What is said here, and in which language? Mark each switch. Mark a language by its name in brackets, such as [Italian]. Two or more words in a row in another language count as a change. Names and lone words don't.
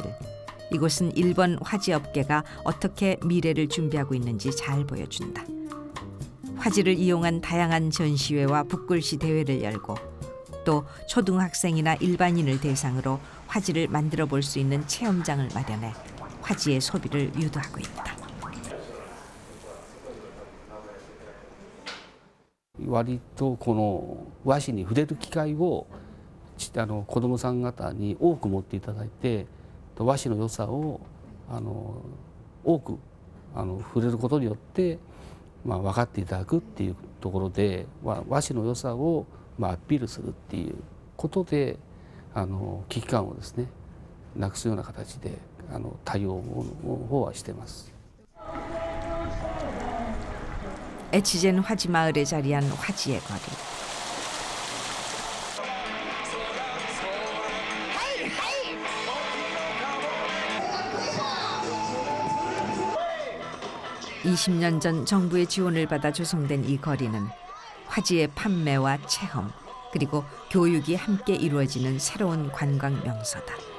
[Korean] 이곳은 일본 화지 업계가 어떻게 미래를 준비하고 있는지 잘 보여준다. 화지를 이용한 다양한 전시회와 붓글씨 대회를 열고 또 초등학생이나 일반인을 대상으로 화지를 만들어 볼 수 있는 체험장을 마련해 화지의 소비를 유도하고 있다. [Japanese] 割とこの和紙に触れる機会を子どもさん方に多く持っていただいて和紙の良さを多く触れることによって、分かっていただくっていうところで和紙の良さをアピールするっていうことで危機感をですねなくすような形で対応の方はしています。 [Korean] 에치젠 화지 마을에 자리한 화지의 거리. (20년) 전 정부의 지원을 받아 조성된 이 거리는 화지의 판매와 체험 그리고 교육이 함께 이루어지는 새로운 관광 명소다.